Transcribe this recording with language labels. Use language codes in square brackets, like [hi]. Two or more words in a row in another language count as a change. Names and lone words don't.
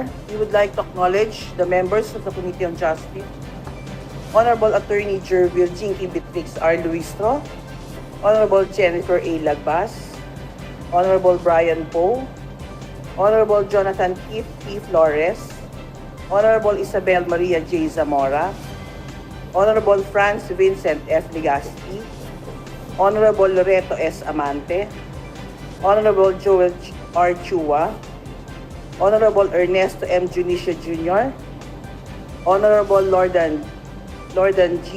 [en] We would like to acknowledge the members of the Committee on Justice, Honorable Attorney Jervil Jinky Beatrix R. Luistro, Honorable Jennifer A. Lagbas, Honorable Brian Poe, Honorable Jonathan Keith P. Flores, Honorable Isabel Maria J. Zamora, Honorable Franz Vincent F. Legaspi, Honorable Loreto S. Amante, Honorable Joel R. Chua, Honorable Ernesto M. Junicio Jr., Honorable Lordan G.